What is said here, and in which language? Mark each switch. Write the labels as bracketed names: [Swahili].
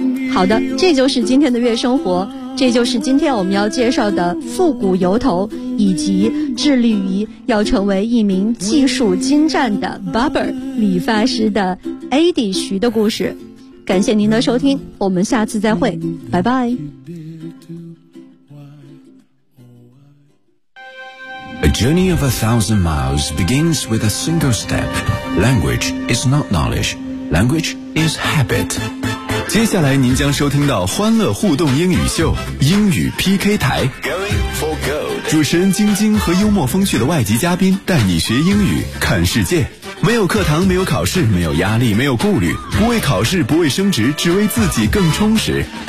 [Chinese] 好的，这就是今天的月生活，这就是今天我们要介绍的复古油头，以及致力于要成为一名技术精湛的 barber 理发师的 AD 徐的故事。感谢您的收听，我们下次再会，拜拜。 [English] A journey of 1000 miles begins with a single step. Language is not knowledge. Language is habit. [Chinese] 接下来您将收听到欢乐互动英语秀，英语 PK 台。主持人晶晶和幽默风趣的外籍嘉宾带你学英语看世界，没有课堂，没有考试，没有压力，没有顾虑，不为考试，不为升职，只为自己更充实。